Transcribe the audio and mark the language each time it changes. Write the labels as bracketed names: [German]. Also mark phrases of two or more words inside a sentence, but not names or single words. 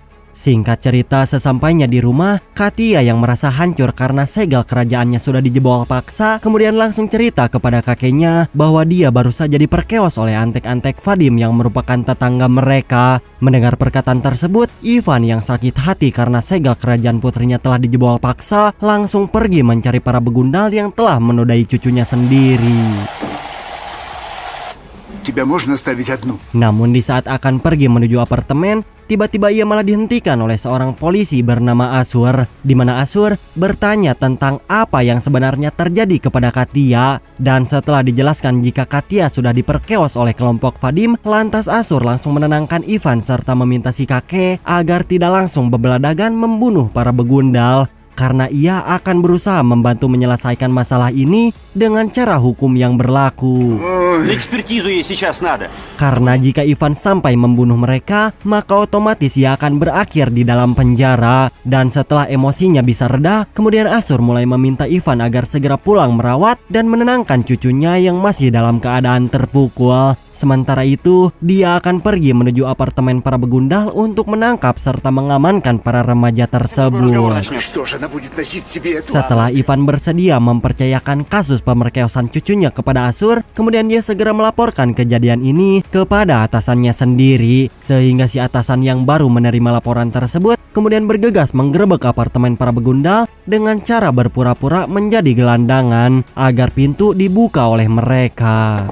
[Indonesian] Singkat cerita, sesampainya di rumah, Katia yang merasa hancur karena segel kerajaannya sudah dijebol paksa, kemudian langsung cerita kepada kakeknya bahwa dia baru saja diperkeos oleh antek-antek Vadim yang merupakan tetangga mereka. Mendengar perkataan tersebut, Ivan yang sakit hati karena segel kerajaan putrinya telah dijebol paksa, langsung pergi mencari para begundal yang telah menodai cucunya sendiri. [Russian] Тебя можно оставить одну? [Indonesian] Namun di saat akan pergi menuju apartemen, tiba-tiba ia malah dihentikan oleh seorang polisi bernama Asur, di mana Asur bertanya tentang apa yang sebenarnya terjadi kepada Katia. Dan setelah dijelaskan jika Katia sudah diperkeos oleh kelompok Vadim, lantas Asur langsung menenangkan Ivan serta meminta si kakek agar tidak langsung bebeladagan membunuh para begundal, karena ia akan berusaha membantu menyelesaikan masalah ini dengan cara hukum yang berlaku. [Russian] На экспертизу ей сейчас надо. [Indonesian] Karena jika Ivan sampai membunuh mereka, maka otomatis ia akan berakhir di dalam penjara. Dan setelah emosinya bisa reda, kemudian Asur mulai meminta Ivan agar segera pulang merawat dan menenangkan cucunya yang masih dalam keadaan terpukul. Sementara itu, dia akan pergi menuju apartemen para begundal untuk menangkap serta mengamankan para remaja tersebut. [Russian] Что ж, она будет носить в себе эту... [Indonesian] Setelah Ivan bersedia mempercayakan kasus pemerkosaan cucunya kepada Asur, kemudian dia segera melaporkan kejadian ini kepada atasannya sendiri, sehingga si atasan yang baru menerima laporan tersebut kemudian bergegas menggerebek apartemen para begundal dengan cara berpura-pura menjadi gelandangan agar pintu dibuka oleh mereka.